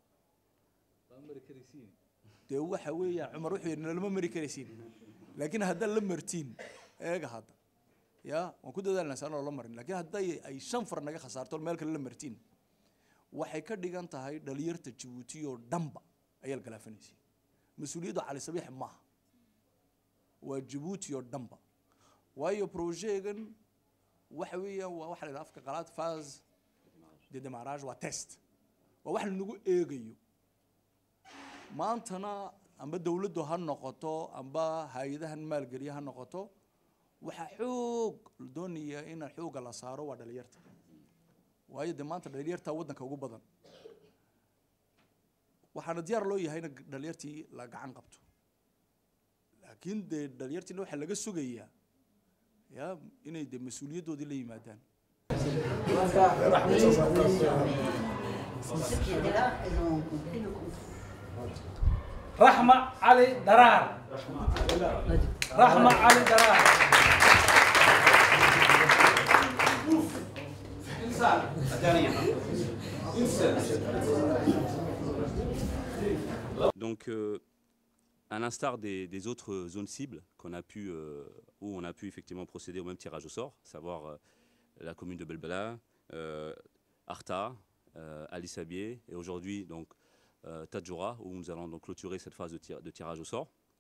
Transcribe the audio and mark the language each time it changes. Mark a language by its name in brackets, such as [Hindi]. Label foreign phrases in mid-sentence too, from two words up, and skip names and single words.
[Somali] dee waxa weeyaan cumar wuxuu yidhi lama mari karaysiin laakiin haddaad la martiin eega hadda ya waan ku dadaalnaa saan oo la marin laakiin hadday ay 5 far naga khasaarto meel kale la martiin waxay ka dhigan tahay dhalinyarta Djibouti oo dhanba ayaa la galaafanaysa mas'uuliyadda cali sabiix maaha waa Djibouti oo dhanba waayo projectgan waxa weeyaan waa waxa la afka qalaad [French] phase de démarrage [Somali] waa test waa wax lagu eegayo maantana amba dawladdu ha noqoto amba hay'adahan maalgeliya ha noqoto waxa xoog doonaya in xooga la saaro waa dhalinyarta waayo de maanta dhalinyarta waddanka ugu badan waxaana diyaar loo yahay in dhalinyartii la gacan qabto laakiin de dhalinyartii waxa laga sugayaa ya inay de mas'uuliyadoodii la yimaadaan رحمة علي درار رحمة علي درار [French] Donc, à l'instar des autres zones cibles qu'on a pu, où on a pu effectivement procéder au même tirage au sort, savoir la commune de Belbela, Arta, Ali Sabié et aujourd'hui donc Tadjoura, où nous allons donc clôturer cette phase de tirage au sort.